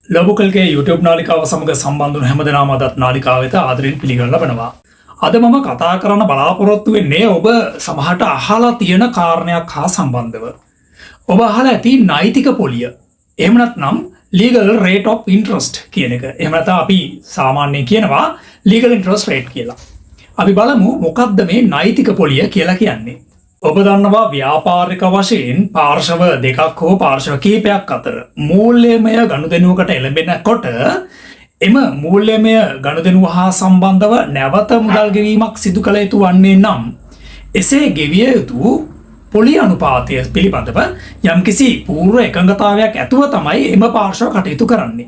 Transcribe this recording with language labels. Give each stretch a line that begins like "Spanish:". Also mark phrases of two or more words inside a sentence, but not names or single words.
Sinhala: ලොබුකල්ගේ YouTube නාලිකාව සමග සම්බන්ධ වුණු හැමදෙනාම අදත් නාලිකාව වෙත ආදරෙන් පිළිගන්න ලබනවා. අද මම කතා කරන්න බලාපොරොත්තු වෙන්නේ ඔබ සමහරට අහලා තියෙන කාරණයක් හා සම්බන්ධව. ඔබ අහලා ඇති නෛතික පොලිය. එහෙම නැත්නම්
English: legal rate of interest
Sinhala: කියන එක. එහෙම නැත්නම් අපි සාමාන්‍යයෙන් කියනවා
English: legal interest rate
Sinhala: කියලා. අපි බලමු මොකක්ද මේ නෛතික පොලිය කියලා කියන්නේ. ඔබ දන්නවා ව්‍යාපාරික වශයෙන් පාර්ශව දෙකක් හෝ පාර්ශව කිහිපයක් අතර මූල්‍යමය ගනුදෙනුවකට එළඹෙනකොට එම මූල්‍යමය ගනුදෙනුව හා සම්බන්ධව නැවත මුදල් ගෙවීමක් සිදු කළ යුතු වන්නේ නම් එසේ ගෙවිය යුතු පොලි අනුපාතය පිළිබඳව යම්කිසි පූර්ව එකඟතාවයක් ඇතුව තමයි එම පාර්ශව කටයුතු කරන්නේ.